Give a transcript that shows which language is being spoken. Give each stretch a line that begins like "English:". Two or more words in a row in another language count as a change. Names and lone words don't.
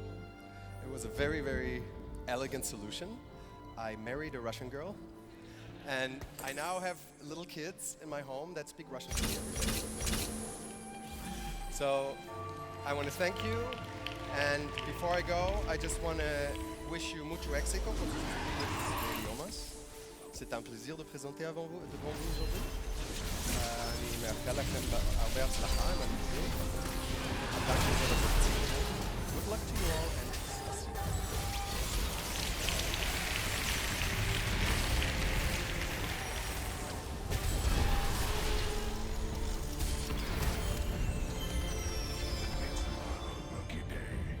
English: It was a very, very elegant solution. I married a Russian girl, and I now have little kids in my home that speak Russian to me every day. So, I want to thank you And before I go, I just want to wish you
Spanish: mucho éxito con sus idiomas.
French: C'est un plaisir de présenter devant vous aujourd'hui.
Hebrew: אני מאחל לכם הרבה הצלחה עם הלימודים.
English: Good luck to you all and success. Lucky day.